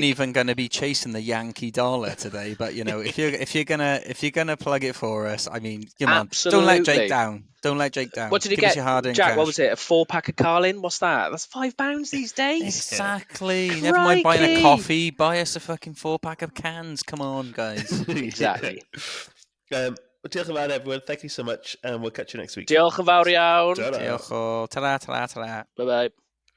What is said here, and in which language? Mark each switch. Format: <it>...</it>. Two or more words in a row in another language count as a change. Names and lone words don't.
<en>even going to be chasing the Yankee dollar today, but if you're gonna plug it for us, I mean, come on, don't let Absolutely. Jake down. Don't let Jake down. What did you Give us get, your hard-earned Jack? cash. What was it? A 4-pack of Carlin? What's that? That's £5 these days. Exactly. Never mind buying a Crikey. coffee. Buy us a fucking 4-pack of cans. Come on, guys. Exactly. Well,</en> <cy>diolch yn fawr,</cy> <en>everyone. Thank you so much, and we'll catch you next week.</en> <cy>Diolch yn fawr iawn.</cy> <en>Ta-ra.</en> <cy>Diolch o.</cy> <en>Ta-ra, ta-ra, ta-ra. Bye bye.</en>